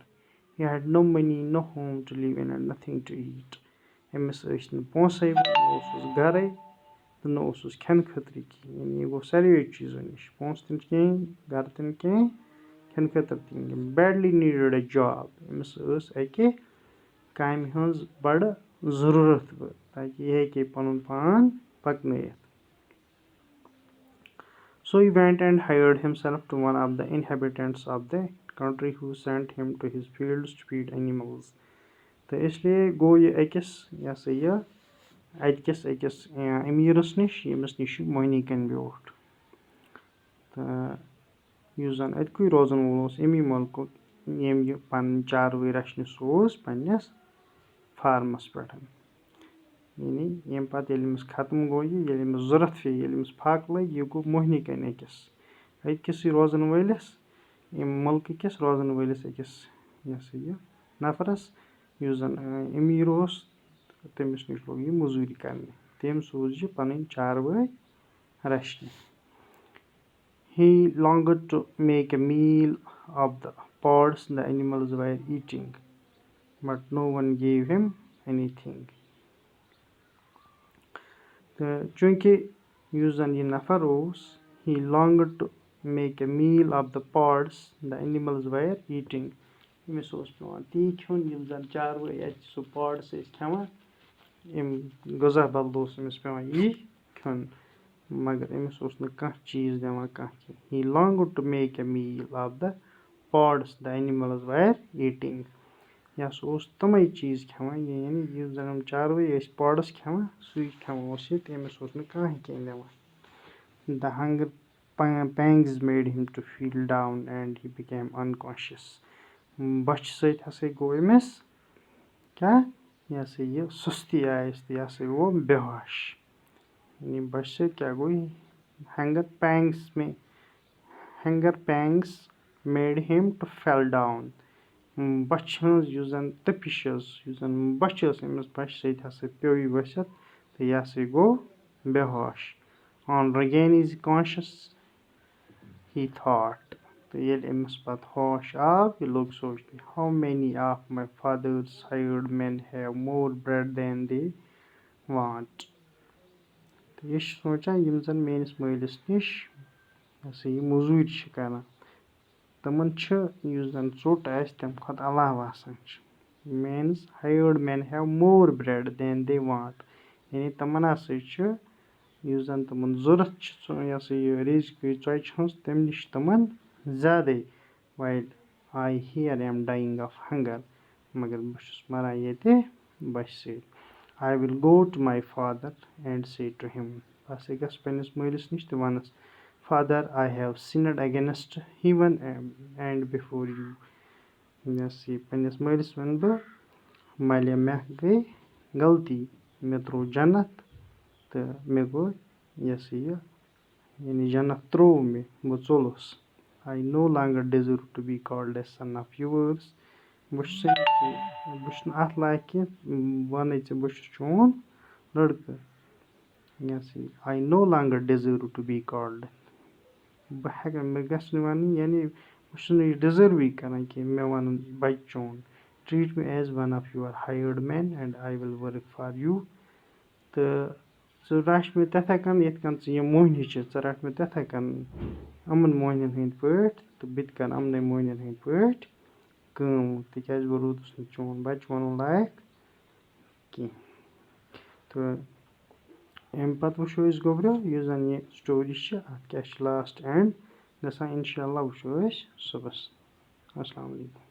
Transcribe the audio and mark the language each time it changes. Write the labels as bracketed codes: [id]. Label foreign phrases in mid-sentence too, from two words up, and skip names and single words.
[en] He had no money, no home to live in and nothing to eat. [ks] أمِس ٲسۍ نہٕ پونٛسَے نہ اوسُس گرے تہٕ نہ اوسُس کھٮ۪نہٕ خٲطرٕ کِہیٖنۍ یعنی یہِ گوٚو ساروے چیٖزو نِش پونٛسہٕ تہِ نہٕ کِہیٖنۍ گرٕ تہِ نہٕ کِہیٖنۍ کھٮ۪نہٕ خٲطرٕ تہِ نہٕ بیڈلی نیٖڈٕڈ اے جاب أمِس ٲس اَکہِ کامہِ ہٕنٛز بَڑٕ ضروٗرت تاکہِ یہِ ہیٚکہِ ہے پَنُن پان پَکنٲیِتھ. [en] So he went and hired himself to one of the inhabitants of the country who sent him to his fields to feed animals. [ks] تہٕ اِسلیے گوٚو یہِ أکِس یہِ ہسا یہِ اَتہِ کِس أکِس أمیٖرَس نِش ییٚمِس نِش یہِ مۄہنی کَنہِ بیوٗٹھ تہٕ یُس زَن اَتِکُے روزن وول اوس اَمی مُلکُک ییٚمۍ یہِ پَنٕنۍ چاروٲے رَچھنہِ سوز پنٛنِس فارمَس پٮ۪ٹھ یعنی ییٚمہِ پَتہٕ ییٚلہِ أمِس ختم گوٚو ییٚلہِ أمِس ضوٚرتھ پیٚیہِ ییٚلہِ أمِس پھاکہٕ لٔگۍ یہِ گوٚو مۄہنی کَنہِ أکِس أکِسٕے روزن وٲلِس ییٚمہِ مُلکہٕ کِس روزن وٲلِس أکِس یہِ ہسا یہِ نَفرَس یُس زَن أمیٖر اوس تٔمِس نِش لوٚگ یہِ موٚزوٗرۍ کَرنہِ تٔمۍ سوٗز یہِ پَنٕنۍ چاروٲے رَچھنہِ. [en] He longed to make a meal of the pods the animals were eating, but no one gave him anything. [ks] تہٕ چوٗنٛکہِ یُس زَن یہِ نَفر اوس [en] he longed to make a meal of the pods the animals were eating. [ks] أمِس اوس پیٚوان تی کھیوٚن یِم زَن چاروٲے اَتہِ سُہ پاڈٕس ٲسۍ کھٮ۪وان اَمہِ غذا بدلہٕ اوس أمِس پیٚوان یی کھیوٚن مگر أمِس اوس نہٕ کانٛہہ چیٖز دِوان کانٛہہ کینٛہہ. [en] He longed to make a meal of the pods the animals were eating. [ks] یہِ ہسا اوس تِمے چیٖز کھٮ۪وان یعنی یُس زَن یِم چاروٲے ٲسۍ پاڈٕس کھٮ۪وان سُے کھٮ۪وان اوس یہِ تہٕ أمِس اوس نہٕ کٕہٕنۍ کینٛہہ دِوان. [en] The hunger pangs made him to feel down and he became unconscious. [ks] بۄچھِ سۭتۍ ہسا گوٚو أمِس کیٛاہ یہِ ہسا یہِ سُستی آیَس تہٕ یہِ ہسا گوٚو بے ہوش یعنی بۄچھِ سۭتۍ کیٛاہ گوٚو [en] hunger pangs made him to fall down. [ks] بۄچھِ ہٕنٛز یُس زَن تٔپِش ٲس یُس زَن بۄچھِ ٲس أمِس بۄچھِ سۭتۍ ہسا پیوٚو یہِ ؤسِتھ تہٕ یہِ ہسا گوٚو بے ہوش. [en] On regaining his conscious he thought. [ks] تہٕ ییٚلہِ أمِس پَتہٕ ہوش آو یہِ لوٚگ سونٛچنہِ [en] how many of my father's hired men have more bread than they want. [ks] تہٕ یہِ چھُ سونٛچان یِم زَن میٲنِس مٲلِس نِش یہِ ہسا یہِ موٚزوٗرۍ چھِ کران تِمن چھِ یُس زَن ژوٚٹ آسہِ تَمہِ کھۄتہٕ علاوٕ آسان چھِ. [en] means hired men have more bread than they want. [ks] یعنی تِمن ہسا چھُ یُس زَن تِمن ضوٚرتھ چھُ یہِ ہسا یہِ رِزقٕچ ژۄچہِ ہٕنٛز تَمہِ نِش تِمن زیادَے [en] while I here am dying of hunger [ks] مگر بہٕ چھُس مَران ییٚتہِ بَچہِ سۭتۍ [en] I will go to my father and say to him [ks] بہٕ ہسا گژھٕ پنٛنِس مٲلِس نِش تہٕ وَنَس [en] father I have sinned against heaven and before you [ks] یہِ ہسا یہِ پنٛنِس مٲلِس وَنہٕ بہٕ مالیا مےٚ گٔے غلطی مےٚ ترٛوو جنت تہٕ مےٚ گوٚو یہِ ہسا یہِ یعنی جنت ترٛوو مےٚ بہٕ ژوٚلُس [en] I no longer deserve to be called a son of yours [ks] بہٕ چھُس نہٕ اَتھ لایق کینٛہہ وَنَے ژےٚ بہٕ چھُس چون لٔڑکہٕ یہِ ہسا یہِ [en] I no longer deserve to be called [ks] بہٕ ہٮ۪کہٕ مےٚ گژھِ نہٕ وَنٕنۍ یعنی بہٕ چھُس نہٕ یہِ ڈِزٲرٕوٕے کَران کینٛہہ مےٚ وَنُن بَچہِ چون [en] treat me as one of your hired men and I will work for you [ks] تہٕ ژٕ رَچھ مےٚ تِتھَے کٔنۍ یِتھ کٔنۍ ژٕ یِم موٚہنی چھِ ژٕ رَٹھ مےٚ تِتھَے کٔنۍ یِمَن موٚہنِوٮ۪ن ہٕنٛدۍ پٲٹھۍ تہٕ بہٕ تہِ کَرٕ یِمنٕے موٚہنِوٮ۪ن ہٕنٛدۍ پٲٹھۍ کٲم تِکیٛازِ بہٕ روٗدُس نہٕ چون بَچہِ وَنُن لایق کینٛہہ تہٕ اَمہِ پَتہٕ وٕچھو أسۍ گوٚبریو یُس زَن یہِ سٹوری چھِ اَتھ کیٛاہ چھِ [en] last end [ks] گژھان [ar] اِنشاء اللہ [ks] وٕچھو أسۍ صُبحس [ar] اَسلامُ علیکُم